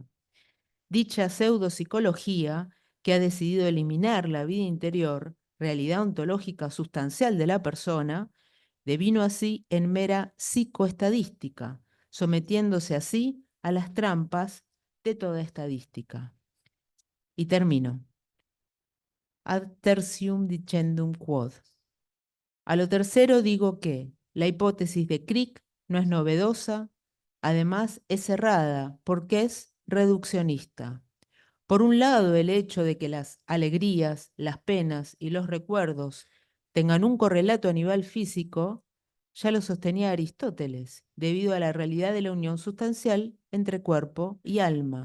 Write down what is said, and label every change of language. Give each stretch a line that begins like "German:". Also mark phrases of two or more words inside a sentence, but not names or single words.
Spanish: Dicha pseudopsicología, que ha decidido eliminar la vida interior, realidad ontológica sustancial de la persona, devino así en mera psicoestadística, sometiéndose así a las trampas de toda estadística. Y termino.
Latin: Ad tertium dicendum quod.
Spanish: A lo tercero digo que la hipótesis de Crick no es novedosa, además es errada porque es reduccionista. Por un lado, el hecho de que las alegrías, las penas y los recuerdos tengan un correlato a nivel físico, ya lo sostenía Aristóteles, debido a la realidad de la unión sustancial entre cuerpo y alma.